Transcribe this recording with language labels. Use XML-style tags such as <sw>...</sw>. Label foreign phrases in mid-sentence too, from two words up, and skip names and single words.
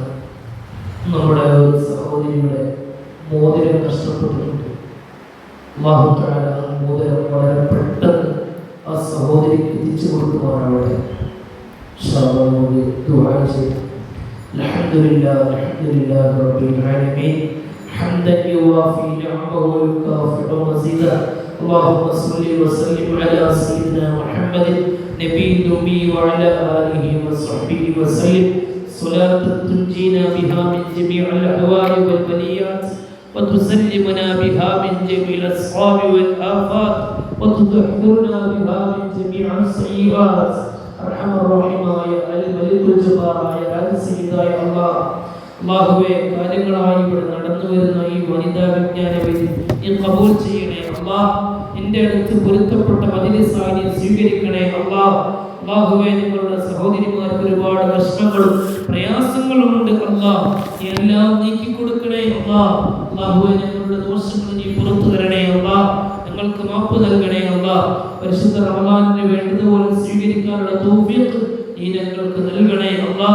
<ml>നമ്മുടെ സഹോദരിയുടെ മോതിരം നഷ്ടപ്പെട്ടിട്ടുണ്ട് അല്ലാഹു തആല മോതിരം വളരെ പെട്ടെന്ന് ആ സഹോദരിക്ക് തിരിച്ചു കൊടുക്കുമാറാവട്ടെ</ml> <ar>إن شاء الله</ar> <ml>ദുആ ചെയ്യണം</ml> <ar>الحمد لله رب العالمين حمدا يوافي نعمه ويكافئ مزيده اللهم صل وسلم على سيدنا محمد نبي الأمي وعلى آله وصحبه وسلم صلاة تنجينا بها من جميع الأهوال والبليات وتسلمنا بها من جميع الأسقام والآفات وتطهرنا بها من جميع السيئات أرحم الراحمين يا الملك الجبار يا سيدنا الله</ar> <ml>അല്ലാഹുവേ കാര്യങ്ങളായി ഇവിടെ നടന്നു വരുന്ന ഈ വനിതാ വിജ്ഞാന വേദി നീ ഖബൂൽ ചെയ്യണേ അല്ലാഹ് നിന്റെ അടുത്ത് പൊരുത്തപ്പെട്ട മജ്‌ലിസായി സ്വീകരിക്കണേ അല്ലാഹ് അല്ലാഹുവേ നിങ്ങളുടെ സഹോദരിമാർക്ക് ഒരുപാട് കഷ്ടങ്ങളും പ്രയാസങ്ങളും ഉണ്ട് അല്ലാഹ് എല്ലാം നീക്കി കൊടുക്കണേ അല്ലാഹ് അല്ലാഹുവേ ഞങ്ങളുടെ ദോഷങ്ങൾ നീ പുറത്തു തരണേ അല്ലാഹ് ഞങ്ങൾക്ക് മാപ്പ് നൽകണേ അല്ലാഹ് പരിശുദ്ധ റമളാനിനെ വേണ്ടതുപോലെ സ്വീകരിക്കാനുള്ള തൗഫീഖ് നീ ഞങ്ങൾക്ക് നൽകണേ അല്ലാഹ്.</ml>